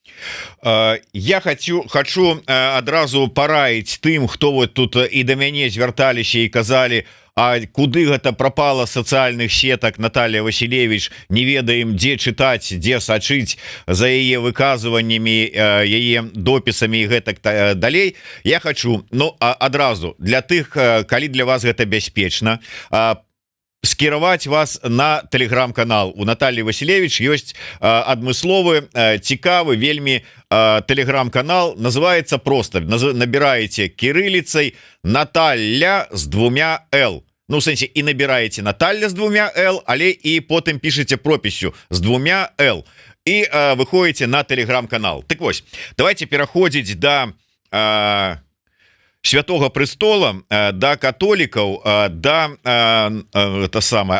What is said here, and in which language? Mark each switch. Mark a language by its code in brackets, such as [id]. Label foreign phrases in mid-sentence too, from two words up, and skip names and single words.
[be] Я хочу адразу параіць тым, хто [ru] вот тут [be] і да мяне звярталіся і казалі, а куды гэта прапала сацыяльных сетак Наталья Василевич, не ведаем, дзе чытаць, дзе сачыць за яе выказваннямі, яе допісамі і гэтак далей. Я хочу, адразу для тых, калі для вас гэта бяспечна, скіраваць вас на телеграм-канал. У Натальи Василевич ёсць адмысловы, цікавы вельмі телеграм-канал, [ru] называется просто, набираете кириллицей Наталья с 2 Л. Ну, в сэнсе, і набираете Наталья с 2 Л, [be] але і потым [ru] пишете прописью с 2 Л. і выходите на телеграм-канал. [be] Так вось, давайте пераходзіць [ru] до Святого Престола, [be] да католікаў, да это самае.